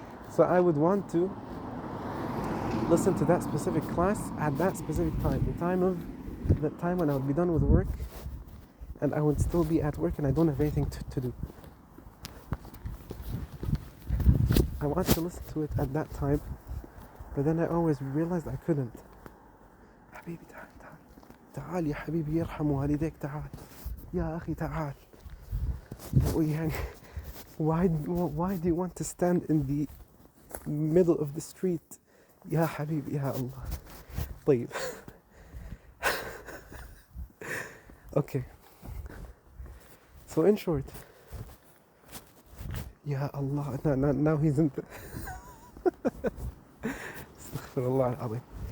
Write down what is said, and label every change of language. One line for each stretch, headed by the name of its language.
English: So I would want to listen to that specific class at that specific time, the time when I would be done with work, and I would still be at work and I don't have anything to do. I wanted to listen to it at that time, but then I always realized I couldn't.
Arabic: حبيبي تعال يا حبيبي يرحم والديك تعال يا أخي تعال.
English: Why do you want to stand in the middle of the street?
Arabic: يا حبيبي يا الله. طيب.
English: Okay. So in short, Ya Allah, now he's in the Astaghfirullah al-Azim.